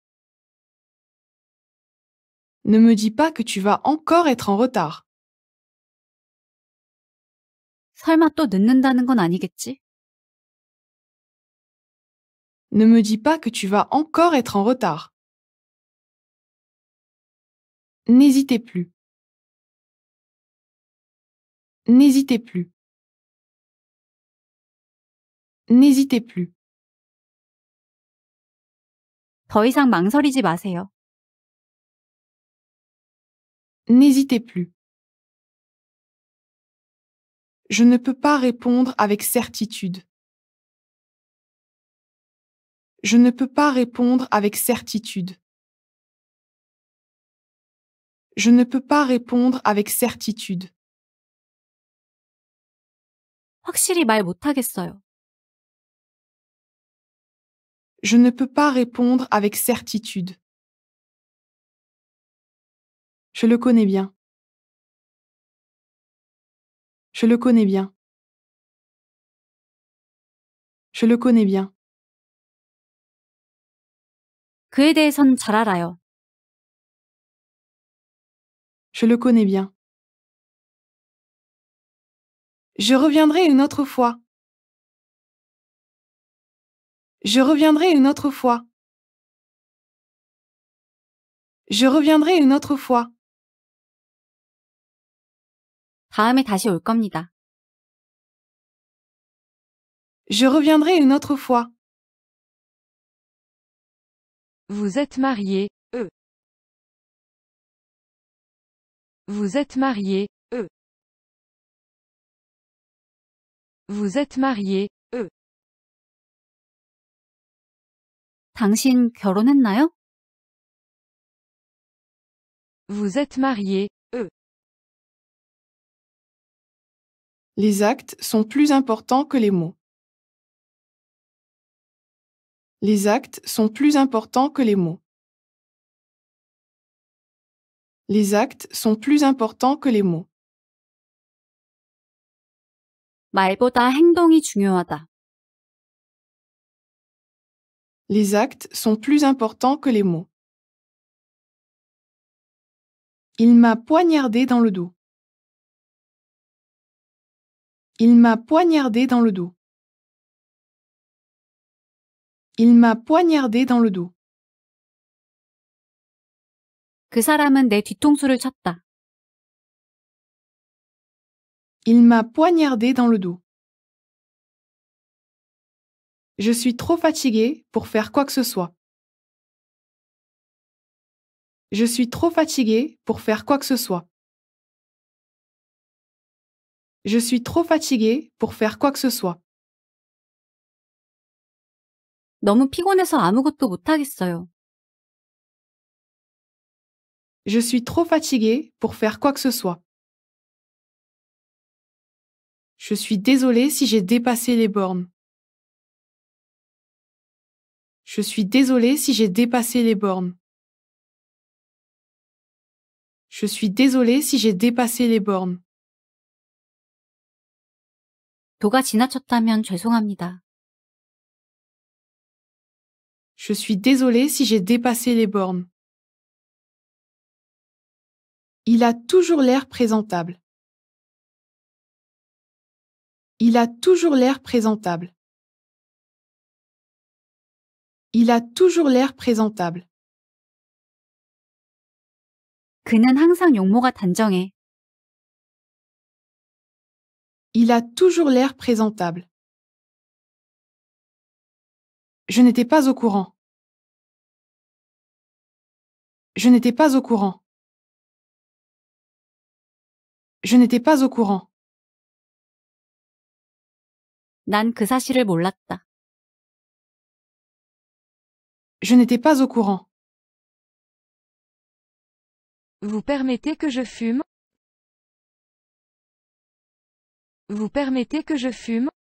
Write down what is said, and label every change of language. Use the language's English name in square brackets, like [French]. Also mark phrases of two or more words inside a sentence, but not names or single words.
[French] Ne me dis pas que tu vas encore être en retard. [Korean] 설마 또 늦는다는 건 아니겠지? [French] Ne me dis pas que tu vas encore être en retard. N'hésitez plus. N'hésitez plus. N'hésitez plus. [Korean] 더 이상 망설이지 마세요. [French] N'hésitez plus. Je ne peux pas répondre avec certitude. Je ne peux pas répondre avec certitude. Je ne peux pas répondre avec certitude. [Korean] 확실히 말 못하겠어요. [French] Je ne peux pas répondre avec certitude. Je le connais bien. Je le connais bien. Je le connais bien. [Korean] 그에 대해선 잘 알아요. [French] Je le connais bien. Je reviendrai une autre fois. Je reviendrai une autre fois. Je reviendrai une autre fois. [Korean] 다음에 다시 올 겁니다. [French] Je reviendrai une autre fois. Vous êtes marié, Vous êtes marié, Vous êtes marié, [Korean] 당신 결혼했나요? [French] Vous êtes marié, Les actes sont plus importants que les mots. Les actes sont plus importants que les mots. Les actes sont plus importants que les mots. [Korean] 말보다 행동이 중요하다. [French] Les actes sont plus importants que les mots. Il m'a poignardé dans le dos. Il m'a poignardé dans le dos. Il m'a poignardé dans le dos. [Korean] 그 사람은 내 뒤통수를 쳤다. [French] Il m'a poignardé dans le dos. Je suis trop fatigué pour faire quoi que ce soit. Je suis trop fatigué pour faire quoi que ce soit. Je suis trop fatigué pour faire quoi que ce soit. [Korean] 너무 피곤해서 아무것도 못하겠어요. [French] Je suis trop fatigué pour faire quoi que ce soit. Je suis désolé si j'ai dépassé les bornes. Je suis désolé si j'ai dépassé les bornes. Je suis désolé si j'ai dépassé les bornes. [Korean] 도가 지나쳤다면 죄송합니다. [French] Je suis désolé si j'ai dépassé les bornes. Il a toujours l'air présentable. Il a toujours l'air présentable. Il a toujours l'air présentable. [Korean] 그는 항상 용모가 단정해. [French] Il a toujours l'air présentable. Je n'étais pas au courant. Je n'étais pas au courant. Je n'étais pas au courant. [Korean] 난 그 사실을 몰랐다. [French] Je n'étais pas au courant. Vous permettez que je fume? Vous permettez que je fume?